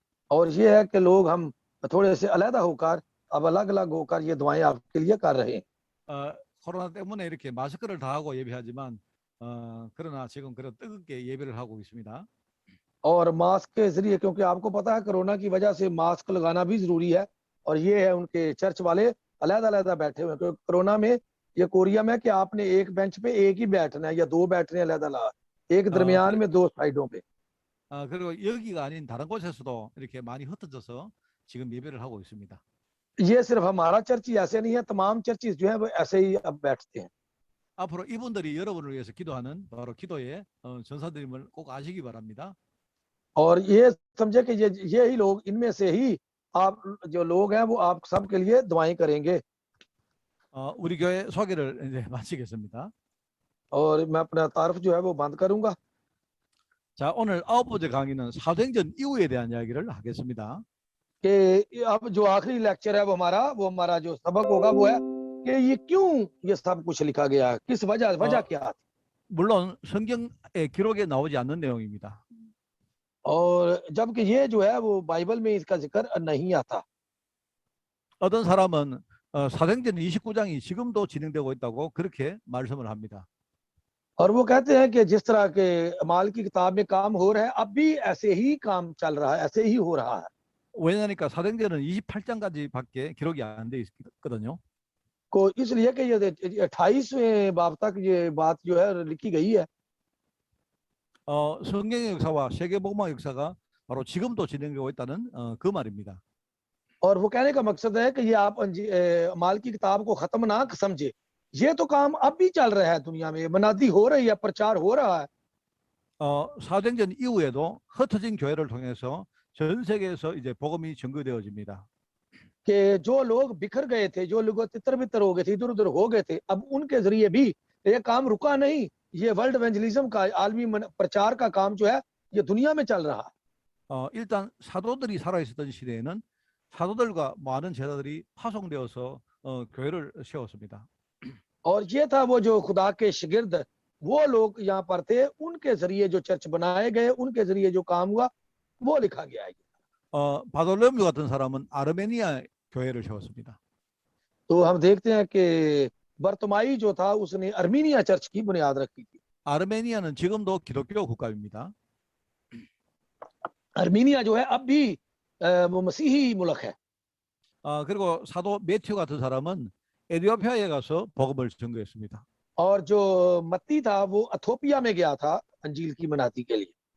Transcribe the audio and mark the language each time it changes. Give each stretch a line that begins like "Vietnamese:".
Hindi: और ये है कि लोग हम थोड़े से अलग होकर, अब अलग अलग होकर ये दुआएं आपके लिए कर रहे हैं।
Korean: 코로나 때문에 이렇게 마스크를 다 하고 예배하지만 그러나 지금 그런 뜨겁게 예배를 하고 있습니다.
Hindi: और मास्क के जरिए, क्योंकि आपको पता है कोरोना की वजह से मास्क लगाना भी जरूरी है। और ये है उनके चर्च वाले अलग अलग बैठे हुए हैं, क्योंकि कोरोना में ये कोरिया में कि आपने एक बेंच पे एक ही बैठना है या दो बैठने अलग अलग, एक दरमियान में दो साइडों पे।
Korean: 그리고 여기가 아닌 다른 곳에서도 이렇게 많이 흩어져서 지금 예배를 하고 있습니다.
Hindi: ये सिर्फ हमारा चर्च ही ऐसे नहीं है, तमाम चर्चेस जो है वो ऐसे ही अब बैठते हैं।
Korean: 앞으로 이분들이 여러분을 위해서 기도하는 바로 기도의 전사들임을 꼭 아시기 바랍니다.
Hindi: और ये समझे कि ये ही लोग, इनमें से ही आप जो लोग हैं वो आप सबके लिए दुआएं करेंगे।
Korean: 우리 교회 소개를 이제 마치겠습니다.
Hindi: और मैं अपना तारफ जो है वो बंद करूंगा।
Korean: 자, 오늘 9번째 강의는 사도행전 이후에 대한 이야기를 하겠습니다.
Hindi: कि अब जो आखिरी लेक्चर है वो हमारा जो सबक होगा वो है कि ये क्यों ये सब कुछ लिखा गया, किस वजह क्या थी।
Korean: 물론 성경의 기록에 나오지 않는 내용입니다.
Hindi: और जबकि ये जो है वो बाइबल में इसका जिक्र नहीं आता।
Korean: 어떤 사람은 사도행전 29장이 지금도 진행되고 있다고 그렇게 말씀을 합니다.
Hindi: और वो कहते हैं कि जिस तरह के अमाल की किताब में काम हो रहा है, अब भी ऐसे ही काम चल रहा है, ऐसे ही हो रहा है।
Korean: 왜냐니까 사도행전은 28장까지밖에 기록이 안 돼 있거든요.
Hindi: को इसलिए कि ये 28वें बाब तक ये बात जो है लिखी गई है।
Korean: 성경의 역사와 세계복음화 역사가 바로 지금도 진행되고 있다는 그 말입니다.
Hindi: और वो कहने का मकसद है कि ये आप अमाल की किताब को खत्म ना समझे, ये तो काम अब भी चल रहा है, दुनिया में मनादी हो रही है, प्रचार हो रहा है।
Korean: 사도행전 이후에도 흩어진 교회를 통해서 전 세계에서 이제 복음이 전거되어집니다.
Hindi: कि जो लोग बिखर गए थे, जो लोग तितर बितर हो गए थे, इधर उधर हो गए थे, अब उनके जरिए भी ये काम रुका नहीं। ये वर्ल्ड इवेंजलिज्म का आलमी प्रचार का काम जो है ये दुनिया में चल रहा है।
Korean: 일단 사도들이 살아있었던 시대에는 사도들과 많은 제자들이 파송되어서 교회를 세웠습니다.
Hindi: और ये था वो जो खुदा के शिगिर्द वो लोग यहाँ पर थे, उनके जरिए जो चर्च बनाए गए, उनके जरिए जो काम हुआ वो लिखा गया है।
Korean: 바돌로메오 같은 사람은 아르메니아 교회를 세웠습니다.
Hindi: तो हम देखते हैं कि बर्तमाई जो था उसने अर्मीनिया चर्च की बुनियाद रखी थी।
Korean: 아르메니아는 지금도 기독교 국가입니다.
Hindi: अर्मीनिया जो है अब भी वो मसीही मुल्क है।
Korean: 그리고 사도 매튜 같은 사람은 에티오피아에 가서 복음을 전거했습니다.
Hindi: और जो मत्ती था वो अथोपिया में गया था अंजील की मनाती के लिए।